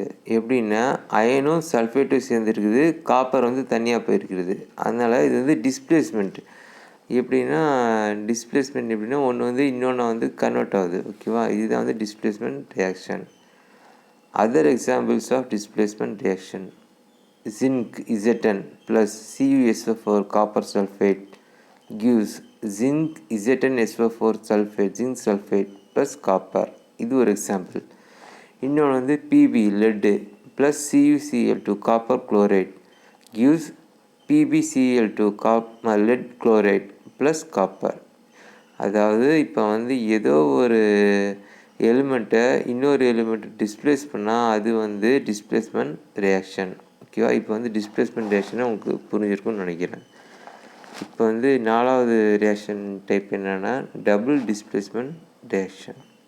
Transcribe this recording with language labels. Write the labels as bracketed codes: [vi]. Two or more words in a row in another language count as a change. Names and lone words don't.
[ta] எப்படின்னா அயனும் சல்ஃபேட்டும் சேர்ந்துருக்குது, காப்பர் வந்து தனியாக போயிருக்கிறது. அதனால் இது வந்து டிஸ்பிளேஸ்மெண்ட். எப்படின்னா ஒன்று வந்து இன்னொன்று வந்து கன்வெர்ட் ஆகுது. ஓகேவா? இதுதான் வந்து [en] displacement reaction. other examples of displacement reaction: zinc Zn plus CuSO4 copper sulfate gives zinc ZnSO4 sulfate zinc sulfate plus copper. [ta] இது ஒரு எக்ஸாம்பிள். இன்னொன்று வந்து [en] Pb lead plus CuCl2 copper chloride gives PbCl2 lead chloride plus copper. [ta] அதாவது இப்போ வந்து ஏதோ ஒரு எலிமெண்ட்டை இன்னொரு எலிமெண்ட்டை டிஸ்பிளேஸ் பண்ணால் அது வந்து [en] displacement reaction. [ta] ஓகேவா? இப்போ வந்து [en] displacement reactionை [ta] உங்களுக்கு புரிஞ்சிருக்கும்னு நினைக்கிறேன். இப்போ வந்து 4வது [en] reaction type [ta] என்னென்னா [en] double displacement reaction.